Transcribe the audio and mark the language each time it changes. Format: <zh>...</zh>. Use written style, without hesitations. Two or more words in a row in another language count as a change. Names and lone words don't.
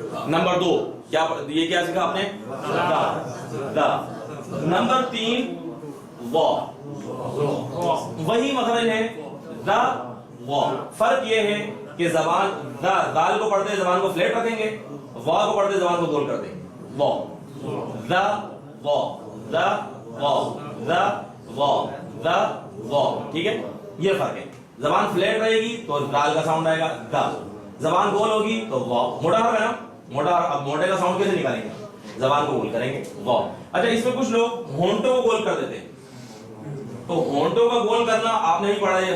<ur>نمبر 2 کیا, یہ کیا سیکھا آپ نے؟ دا. دا. نمبر 3 وا. وہی مخرج ہے دا وا. فرق یہ ہے کہ زبان دال کو پڑھتے زبان کو فلیٹ رکھیں گے, وا کو پڑھتے زبان کو گول کر دیں گے. وا دا وا دا وا دا وا دا وا. ٹھیک ہے, یہ فرق ہے. زبان فلیٹ رہے گی تو دال کا ساؤنڈ آئے گا دا, زبان گول ہوگی تو وا. موٹا حرف ہے نا, موٹا. اب موٹے کا ساؤنڈ کیسے نکالیں گے؟ زبان کو گول کریں گے, وا. اچھا, اس میں کچھ لوگ ہونٹوں کو گول کر دیتے ہیں. تو ہونٹوں کا گول کرنا آپ نے نہیں پڑھا ہے.</ur>